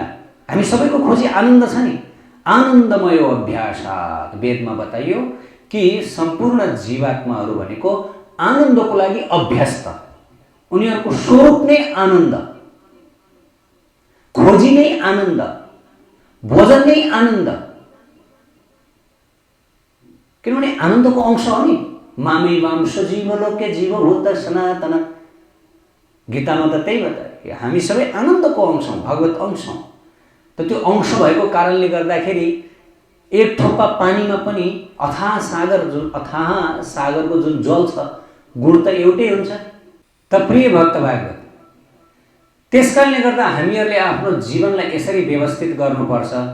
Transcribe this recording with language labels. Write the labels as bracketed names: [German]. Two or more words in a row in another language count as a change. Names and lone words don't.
[Nepali] हामी सबैको खोजी आनन्द छ नि। [Sanskrit] आनन्दमय अभ्यासात्, [Nepali] वेदमा बताइयो कि सम्पूर्ण जीवात्माहरू भनेको आनन्दको लागि अभ्यस्त। उनीहरूको स्वरूप नै आनन्द, खोजी नै आनन्द, भोजन नै आनन्द। किनभने आनन्दको अंश हो नि। [Sanskrit] मामै वांश जीवलोके जीवभूत सनातन, [Nepali] गीतामा त त्यही बतायो। हामी सबै आनन्दको अंश हौँ, भगवत अंश हौँ। त त्यो अंश भएको कारणले गर्दाखेरि एक थोपा पानीमा पनि अथाह सागरको जुन जल छ, गुण त एउटै हुन्छ। त प्रिय भक्त भागवत, त्यस कारणले गर्दा हामीहरूले आफ्नो जीवनलाई यसरी व्यवस्थित गर्नुपर्छ।